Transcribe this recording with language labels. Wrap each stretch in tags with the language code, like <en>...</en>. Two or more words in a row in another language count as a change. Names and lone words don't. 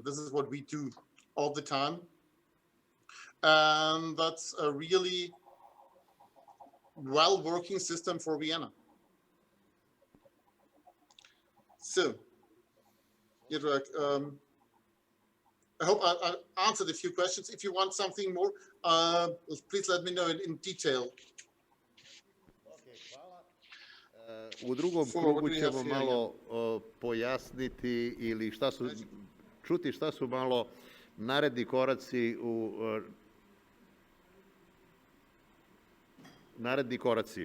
<en>This is what we do all the time. And that's a really well-working system for Vienna. So, Jedrzak, I hope I answered a few questions. If you want something more, please let me know in detail.</en> <sr>U drugom krugu ćemo malo pojasniti ili čuti šta su malo naredni koraci.</sr>